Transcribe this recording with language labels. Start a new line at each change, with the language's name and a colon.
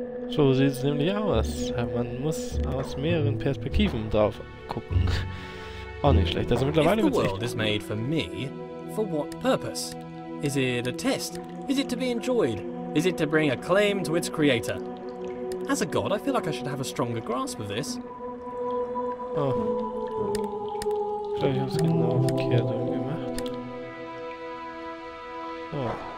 German: So sieht es nämlich aus. Man muss aus mehreren Perspektiven drauf gucken. Auch nicht schlecht. Also mittlerweile
English: If the
German: wird's
English: world
German: echt...
English: is made for me, for what purpose? Is it a test? Is it to be enjoyed? Is it to bring acclaim to its creator? As a god, I feel like I should have a stronger grasp of this. Oh.
German: Ich glaube, ich habe es genau verkehrt gemacht. Oh.